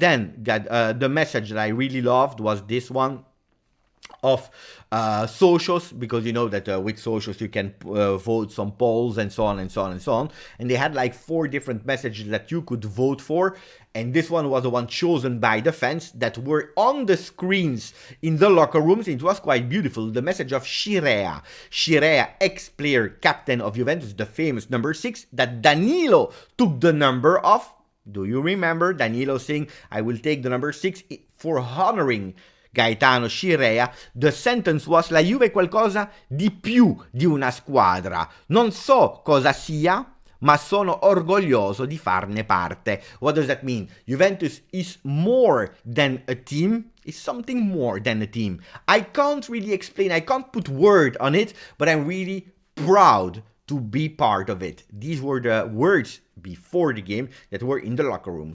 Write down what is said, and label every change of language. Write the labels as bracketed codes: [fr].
[en] Then the message that I really loved was this one of socials, because you know that with socials you can vote some polls and so on and so on and so on, and they had like 4 different messages that you could vote for, and this one was the one chosen by the fans that were on the screens in the locker rooms. It was quite beautiful. The message of Scirea, ex-player, captain of Juventus, the famous number 6, that Danilo took the number of. Do you remember Danilo saying, I will take the number 6 for honoring Gaetano Scirea? The sentence was: [it] la Juve è qualcosa di più di una squadra. Non so cosa sia, ma sono orgoglioso di farne parte. [en] What does that mean? Juventus is more than a team. Is something more than a team. I can't really explain. I can't put word on it, but I'm really proud to be part of it. These were the words before the game that were in the locker room.